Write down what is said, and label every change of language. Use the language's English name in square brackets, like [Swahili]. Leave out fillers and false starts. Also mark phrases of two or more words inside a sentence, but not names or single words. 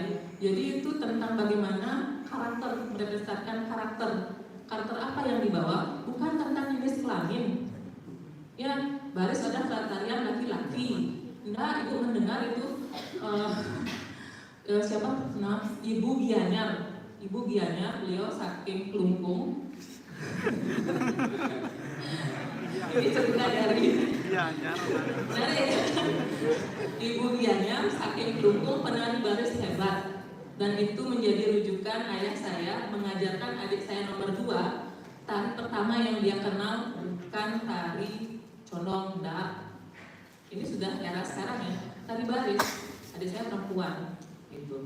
[Indonesian] Jadi itu tentang bagaimana karakter, merepresentasikan karakter apa yang dibawa, bukan tentang jenis kelamin. Ya, baris ada tarian laki-laki. Enggak, Ibu mendengar itu siapa? Nah, Ibu Gianyar. Ibu Gianyar, beliau [Balinese] saking kelungkung. [Indonesian] Ini cerita dari Ibu Gianyar, [Balinese] saking kelungkung, [Indonesian] penari baris hebat. Dan itu menjadi rujukan ayah saya mengajarkan adik saya nomor 2. Tari pertama yang dia kenal bukan tari condong, enggak. Ini sudah era sekarang ya, tari baris. Adik saya perempuan gitu.